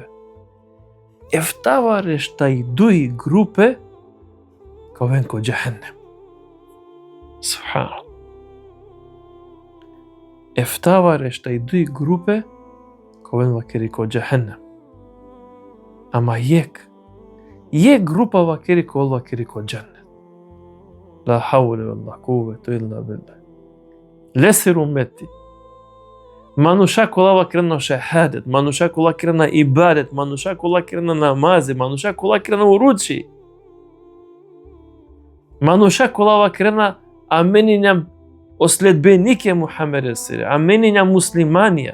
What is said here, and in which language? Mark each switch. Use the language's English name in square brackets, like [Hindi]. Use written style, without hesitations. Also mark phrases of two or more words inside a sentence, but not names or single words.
[Romany] Ефтаваре шта и дуи групе, ковен ко джахеннем. Субханаллах. Ефтаваре шта и дуи групе, ковен вакери ко джахеннем. Ама јек група вакери ко джаннет. [Arabic] لا حول ولا قوة إلا بالله. [Romany] Лесир уммети. Мануша кола вакрена шахадет, мануша кола крена ибадет, мануша кола крена намази, мануша кола крена уручи. Мануша кола вакрена амениням оследбенике Мухаммед сире, амениням муслиманија.